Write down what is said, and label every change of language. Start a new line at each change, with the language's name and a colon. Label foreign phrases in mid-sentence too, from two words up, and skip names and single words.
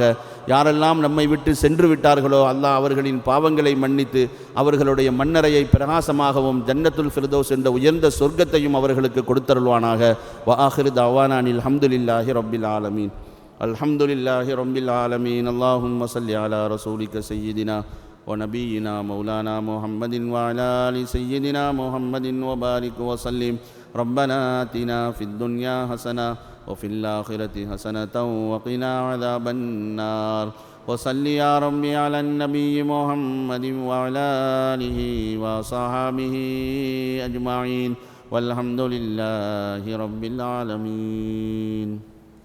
Tamil: யாரெல்லாம் நம்மை விட்டு சென்று விட்டார்களோ அல்லாஹ் அவர்களின் பாவங்களை மன்னித்து அவர்களுடைய மண்ணறையை பிரகாசமாகவும் ஜன்னத்துல் ஃபிர்தௌஸ் என்ற உயர்ந்த சொர்க்கத்தையும் அவர்களுக்கு கொடுத்தருள்வானாக.
Arabic: و آخر دعوانا أن الحمد لله رب العالمين. الحمد لله رب العالمين. اللهم صل على رسولك سيدنا ونبينا مولانا محمد وعلى آل سيدنا محمد وبارك وسلم. ربنا آتنا في الدنيا حسنة وفي الآخرة حسنة وقنا عذاب النار. وصل يا ربي على النبي محمد وعلى آله وصحبه أجمعين والحمد لله رب العالمين.